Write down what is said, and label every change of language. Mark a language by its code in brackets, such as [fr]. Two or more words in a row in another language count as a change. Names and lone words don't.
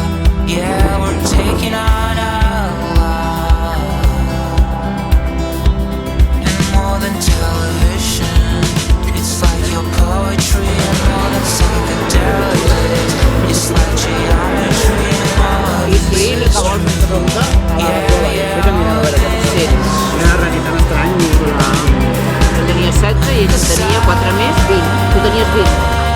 [en] Yeah, we're taking on a lot. And more than television, it's like your poetry. And more than psychedelics, it's like geometry and all of this. [ca] Era una realitat estrany. Jo tenia 16 i ell en tenia 4 més, 20. Tu tenies 20.